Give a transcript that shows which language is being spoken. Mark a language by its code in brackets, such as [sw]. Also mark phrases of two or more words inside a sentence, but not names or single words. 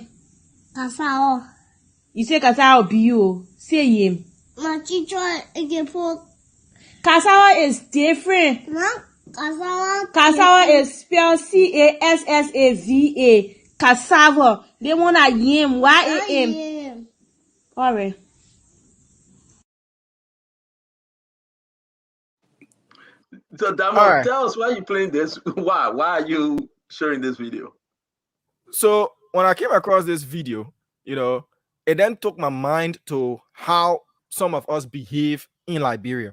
[en] Cassava. You say cassava be you. Say yam. My teacher again for Cassava is different. na cassava. Cassava is spelled Cassava. Cassava. They want a yam. Y-A-M. Yam. Alright. So, Damon, All right. tell us why you playing this. Why? Why are you sharing this video? So when I came across this video, it then took my mind to how some of us behave in Liberia.